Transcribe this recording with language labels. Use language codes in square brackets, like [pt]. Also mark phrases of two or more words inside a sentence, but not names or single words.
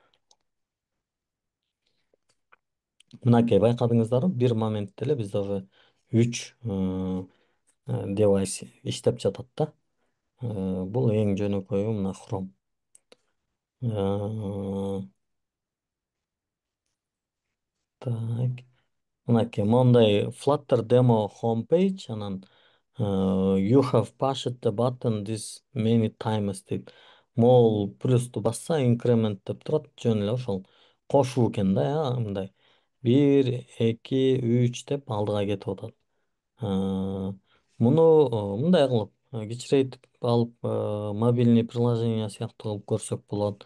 [ky] Мынакей байкадыңыздарбы, бир моментте эле бизде уже 3 девайс иштеп жатат да. Бул эң жөнөкөйү мына Chrome. Так. Мынакей мондай [en] Flutter demo homepage, [ky] анан [en] you have pushed the button this many times [ky] дейт. Могул плюсту басса increment деп турат, жөн эле ошол кошуу экен да, мындай 1, 2, 3 деп алдыга кетип атат. Муну мындай кылып кичирейтип алып [ru] мобильный приложение [ky] сыяктуу кылып көрсөк болот.